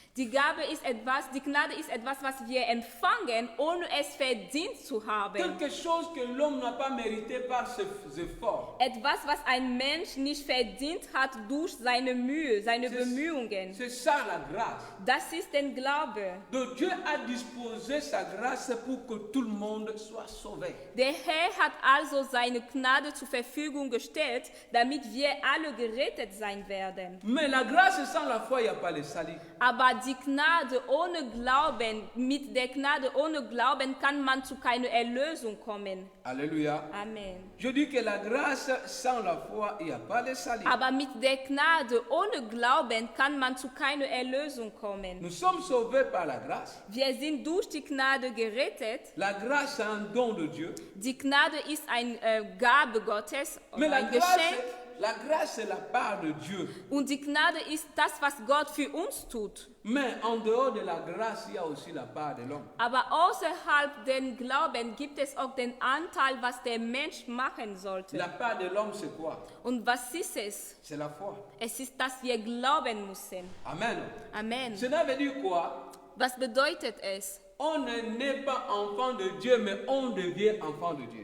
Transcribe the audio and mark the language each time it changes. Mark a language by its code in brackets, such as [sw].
[de] Die Gnade ist etwas, was wir empfangen, ohne es verdient zu haben. [fr] Quelque chose que l'homme n'a pas mérité par ses efforts. [de] Etwas, was ein Mensch nicht verdient hat durch seine Mühe, seine Bemühungen. [fr] C'est ça la grâce. [de] Das ist der Glaube. [fr] Donc Dieu a disposé sa grâce pour que tout le monde soit sauvé. [de] Der Herr hat also seine Gnade zur Verfügung gestellt, damit wir alle gerettet sein werden. [fr] Mais la grâce sans la foi, il n'y a pas le salut. [de] Aber die Gnade ohne Glauben, mit der Gnade ohne Glauben kann man zu keiner Erlösung kommen. [fr] Alléluia. [de] Amen. [fr] Je dis que la grâce sans la foi, il n'y a pas le salut. [de] Aber mit der Gnade ohne Glauben kann man zu keiner Erlösung kommen. [fr] Nous sommes sauvés par la grâce. [de] Wir sind durch die Gnade gerettet. [fr] La grâce est un don de Dieu. [de] Die Gnade ist eine Gabe Gottes, [fr] Mais [de] ein Geschenk. [fr] la grâce est la part de Dieu. [de] Und die Gnade ist das, was Gott für uns tut. [fr] Mais en dehors de la grâce, il y a aussi la part de l'homme. [de] Aber außerhalb den Glauben gibt es auch den Anteil, was der Mensch machen sollte. [fr] La part de l'homme, c'est quoi? [de] Und was ist es? [fr] C'est la foi. [de] Es ist, dass wir glauben müssen. [fr] Amen. [de] Amen. [fr] Cela veut dire quoi? [de] Was bedeutet es? [fr] On ne naît pas enfant de Dieu, mais on devient enfant de Dieu.